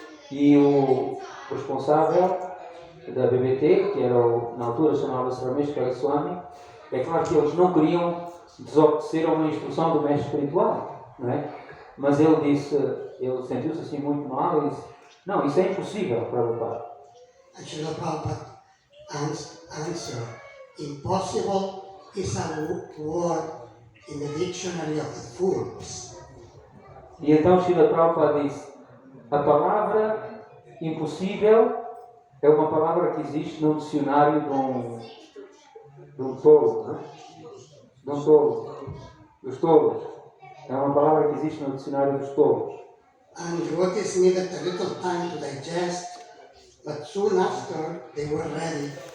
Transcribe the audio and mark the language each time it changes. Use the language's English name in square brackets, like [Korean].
[Portuguese] E o responsável da BBT, que era na altura chamava-se Rameshwara Swami, é claro que eles não queriam desobedecer a uma instrução do mestre espiritual, não é? Mas ele sentiu-se assim muito mal e disse, não, isso é impossível, Prabhupada. [English] And Srila Prabhupada answered, impossible is a word in the dictionary of the fools. [Portuguese] E então Srila Prabhupada disse, a palavra impossível é uma palavra que existe no dicionário de um tolo, não é? De um tolo, dos tolos. É uma palavra que existe no dicionário dos tolos. [English] And devotees needed a little time to digest, but soon after they were ready.